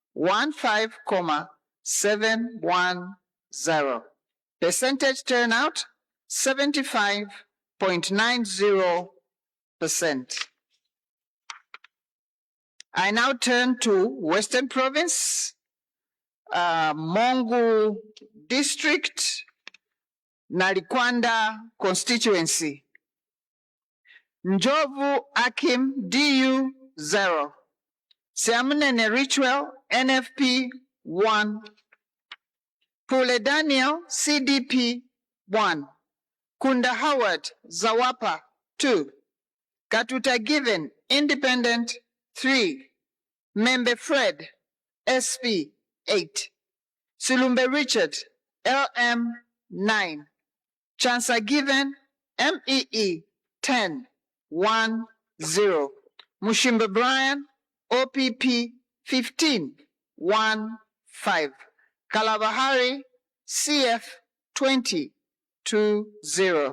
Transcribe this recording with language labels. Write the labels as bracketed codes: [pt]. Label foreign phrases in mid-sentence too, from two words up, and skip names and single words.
[en] 15,710. Percentage turnout 75.90%. I now turn to Western Province, Mongu District, Nalikwanda Constituency. Njovu Akim DU 0. Siamunene Ritual NFP 1. Pule Daniel CDP 1. Kunda Howard Zawapa 2. Katuta Given Independent 3. Membe Fred SP 8. Sulumbe Richard LM 9. Chancer Given MEE 10. 1 0. Mushimba Brian OPP 15 1 5. Kalabahari CF 20 2 0.